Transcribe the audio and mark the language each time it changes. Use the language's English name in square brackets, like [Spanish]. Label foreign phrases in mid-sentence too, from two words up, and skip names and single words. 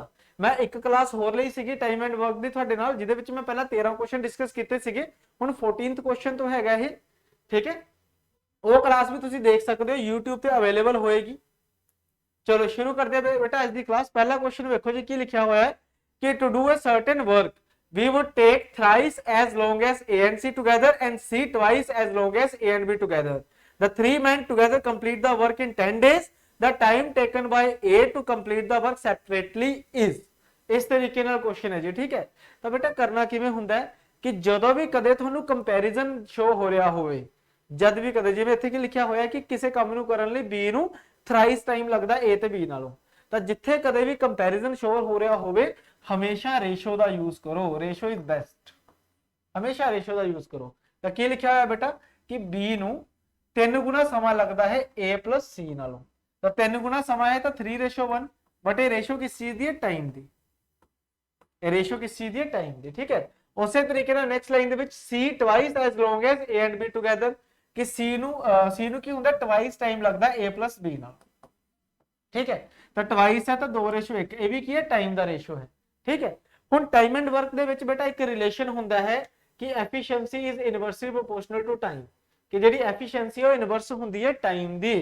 [Punjabi] ਮੈਂ ਇੱਕ ਕਲਾਸ ਹੋਰ ਲਈ ਸੀਗੀ [English] time and work [Punjabi] ਦੀ ਤੁਹਾਡੇ ਨਾਲ, ਜਿਹਦੇ ਵਿੱਚ ਮੈਂ ਪਹਿਲਾਂ 13 [English] question discuss [Punjabi] ਕੀਤੇ ਸੀਗੇ, ਹੁਣ 14th ਕੁਐਸਚਨ ਤੋਂ ਹੈਗਾ ਇਹ, ਠੀਕ ਹੈ। ਉਹ ਕਲਾਸ ਵੀ ਤੁਸੀਂ ਦੇਖ ਸਕਦੇ ਹੋ, YouTube ਤੇ ਅਵੇਲੇਬਲ ਹੋਏਗੀ। ਚਲੋ ਸ਼ੁਰੂ ਕਰਦੇ ਹਾਂ ਬੇਟਾ ਅੱਜ ਦੀ ਕਲਾਸ। ਪਹਿਲਾ ਕੁਐਸਚਨ ਵੇਖੋ ਜੀ ਕੀ ਲਿਖਿਆ ਹੋਇਆ ਹੈ ਕਿ [English] to do a certain work we would take thrice as long as A and C together and C twice as long as A and B together. The 3 men together complete the work in 10 days. The time taken by A to complete the work separately is. [Punjabi] ਇਸ ਤਰੀਕੇ ਨਾਲ ਕੁਐਸਚਨ ਹੈ ਜੀ, ਠੀਕ ਹੈ। ਤਾਂ ਬੇਟਾ ਕਰਨਾ ਕਿਵੇਂ ਹੁੰਦਾ ਹੈ ਕਿ ਜਦੋਂ ਵੀ ਕਦੇ ਤੁਹਾਨੂੰ [English] comparison show [Punjabi] ਹੋ ਰਿਹਾ ਹੋਵੇ, ਜਦ ਵੀ ਕਦੇ, ਜਿਵੇਂ ਇੱਥੇ ਕੀ ਲਿਖਿਆ ਹੋਇਆ ਕਿ ਕਿਸੇ ਕੰਮ ਨੂੰ ਕਰਨ ਲਈ B ਨੂੰ [English] thrice time [Punjabi] ਲੱਗਦਾ A ਤੇ B ਨਾਲੋਂ, ਤਾਂ ਜਿੱਥੇ ਕਦੇ ਵੀ [English] comparison show [Punjabi] ਹੋ ਰਿਹਾ ਹੋਵੇ ਹਮੇਸ਼ਾ ਰੇਸ਼ੋ ਦਾ ਯੂਜ਼ ਕਰੋ। [English] ratio is best, [Punjabi] ਹਮੇਸ਼ਾ ਰੇਸ਼ੋ ਦਾ ਯੂਜ਼ ਕਰੋ। ਤਾਂ ਕੀ ਲਿਖਿਆ ਹੋਇਆ ਬੇਟਾ ਕਿ B ਨੂੰ 3 ਗੁਣਾ ਸਮਾਂ ਲੱਗਦਾ ਹੈ [English] A plus C [Punjabi] ਨਾਲੋਂ। ਤਾਂ 3 ਗੁਣਾ ਸਮਾਂ ਹੈ ਤਾਂ 3:1, ਬਟ ਇਹ ਰੇਸ਼ੋ ਕਿਸ ਚੀਜ਼ ਦੀ ਹੈ? ਟਾਈਮ ਦੀ। ਇਹ ਰੇਸ਼ੋ ਕਿਸ ਚੀਜ਼ ਦੀ ਹੈ? ਟਾਈਮ ਦੀ, ਠੀਕ ਹੈ। ਉਸੇ ਤਰੀਕੇ ਨਾਲ [English] next line [Punjabi] ਦੇ ਵਿੱਚ [English] C twice as long as A and B together, [Punjabi] ਕਿ C ਨੂੰ ਕੀ ਹੁੰਦਾ? [English] twice time [Punjabi] ਲੱਗਦਾ [English] A plus B [Punjabi] ਨਾਲ, ਠੀਕ ਹੈ। ਤਾਂ ਟਵਾਈਸ ਹੈ ਤਾਂ 2:1, ਇਹ ਵੀ ਕੀ ਹੈ? ਟਾਈਮ ਦਾ ਰੇਸ਼ੋ ਹੈ, ਠੀਕ ਹੈ। ਹੁਣ [English] time and work [Punjabi] ਦੇ ਵਿੱਚ ਬੇਟਾ ਇੱਕ ਰਿਲੇਸ਼ਨ ਹੁੰਦਾ ਹੈ ਕਿ [English] efficiency is inversely proportional to time, [Punjabi] ਕਿ ਜਿਹੜੀ ਐਫੀਸ਼ੀਐਂਸੀ ਉਹ ਇਨਵਰਸ ਹੁੰਦੀ ਹੈ ਟਾਈਮ ਦੀ।